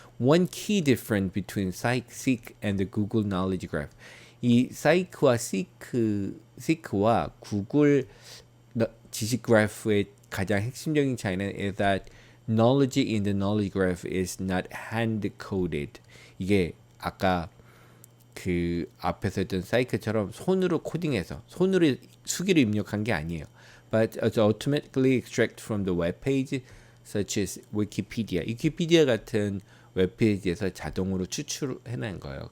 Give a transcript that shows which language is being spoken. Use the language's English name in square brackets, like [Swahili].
[English] One key difference between Seek and the Google Knowledge Graph. [Korean] 이 Seek와 Seek와 구글 지식 그래프의 가장 핵심적인 차이는 [English] is that knowledge in the knowledge graph is not hand coded. [Korean] 이게 아까 그 앞에서 했던 사이클처럼 손으로 코딩해서 손으로 수기를 입력한 게 아니에요. [English] But it's automatically extract from the web page such as Wikipedia. [Korean] 위키피디아 같은 웹페이지에서 자동으로 추출해낸 거예요.